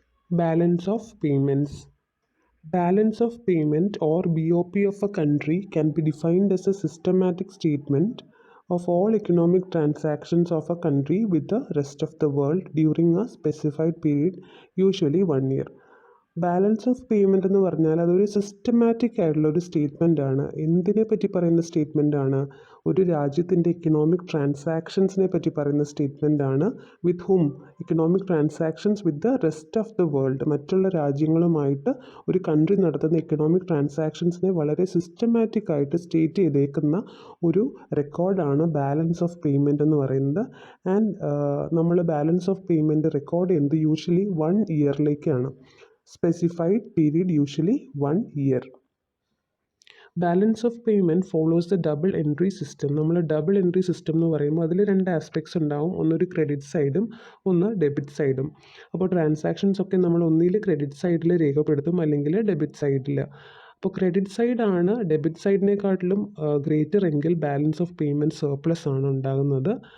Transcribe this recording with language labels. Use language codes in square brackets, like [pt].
[en] Balance of payments. Balance of payment or BOP of a country can be defined as a systematic statement of all economic transactions of a country with the rest of the world during a specified period, usually 1 year. [ml] Balance of payment എന്ന് പറഞ്ഞാൽ അതൊരു systematic ആയിട്ടുള്ള ഒരു statement ആണ്. എന്തിനെ പറ്റി പറയുന്ന statement ആണ്? ഒരു രാജ്യത്തിൻ്റെ ഇക്കണോമിക് ട്രാൻസാക്ഷൻസിനെ പറ്റി പറയുന്ന സ്റ്റേറ്റ്മെൻ്റ് ആണ്. [en] With hmm? Economic transactions with the rest of the world. [ml] മറ്റുള്ള രാജ്യങ്ങളുമായിട്ട് ഒരു കൺട്രി നടത്തുന്ന ഇക്കണോമിക് ട്രാൻസാക്ഷൻസിനെ വളരെ സിസ്റ്റമാറ്റിക് ആയിട്ട് സ്റ്റേറ്റ് ചെയ്തേക്കുന്ന ഒരു റെക്കോർഡാണ് ബാലൻസ് ഓഫ് പേയ്മെൻറ്റ് എന്ന് പറയുന്നത്. ആൻഡ് നമ്മൾ ബാലൻസ് ഓഫ് പേയ്മെൻറ്റ് റെക്കോർഡ് ചെയ്യുന്നത് usually 1 ഇയറിലേക്കാണ്. [en] Specified period, usually 1 year. Balance of payment follows the double entry system. [ml] നമ്മൾ ഡബിൾ എൻട്രി സിസ്റ്റം എന്ന് പറയുമ്പോൾ അതിൽ 2 ആസ്പെക്ട്സ് ഉണ്ടാവും. ഒന്നൊരു ക്രെഡിറ്റ് സൈഡും ഒന്ന് ഡെബിറ്റ് സൈഡും. അപ്പോൾ ട്രാൻസാക്ഷൻസ് ഒക്കെ നമ്മൾ ഒന്നിൽ ക്രെഡിറ്റ് സൈഡിൽ രേഖപ്പെടുത്തും, അല്ലെങ്കിൽ ഡെബിറ്റ് സൈഡിൽ. അപ്പോൾ ക്രെഡിറ്റ് സൈഡാണ് ഡെബിറ്റ് സൈഡിനെക്കാട്ടിലും ഗ്രേറ്റർ എങ്കിൽ ബാലൻസ് ഓഫ് പേയ്മെൻറ്റ് സർപ്ലസ് ആണ് ഉണ്ടാകുന്നത്.